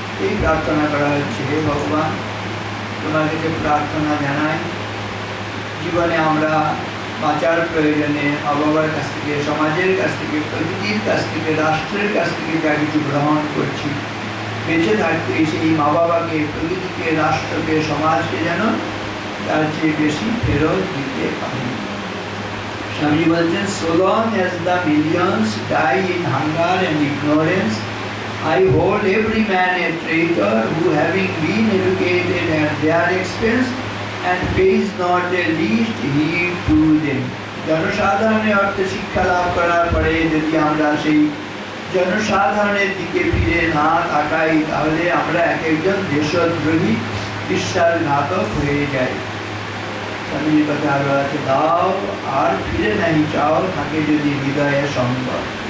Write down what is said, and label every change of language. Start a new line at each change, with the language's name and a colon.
Bangla: এই প্রার্থনা করা হচ্ছে, হে ভগবান, তোমার কাছে প্রার্থনা জানাই, জীবনে আমরা বাঁচার প্রয়োজনে মা বাবার কাছ থেকে, সমাজের কাছ থেকে, প্রকৃতির কাছ থেকে, রাষ্ট্রের কাছ থেকে যা কিছু গ্রহণ করছি, বেঁচে থাকতে সেই মা বাবাকে, প্রকৃতিকে, রাষ্ট্রকে, সমাজকে যেন তার চেয়ে বেশি ফেরত দিতে পারি। স্বামী বলছেন,
English: so long as the millions die in hunger and ignorance, I hold every man a traitor who, having been educated at their expense and pays not the least heed to them.
Bangla: জনসাধারণের অর্থে শিক্ষা লাভ করার পরে যদি আমরা সেই জনসাধারণের দিকে ফিরে না তাকাই, তাহলে আমরা এক একজন দেশদ্রোহী, বিশ্বাসঘাতক হয়ে যাই। স্বামীর কথা আরো আছে, দাও আর ফিরে নাই চাও, থাকে যদি হৃদয়ে সম্পদ।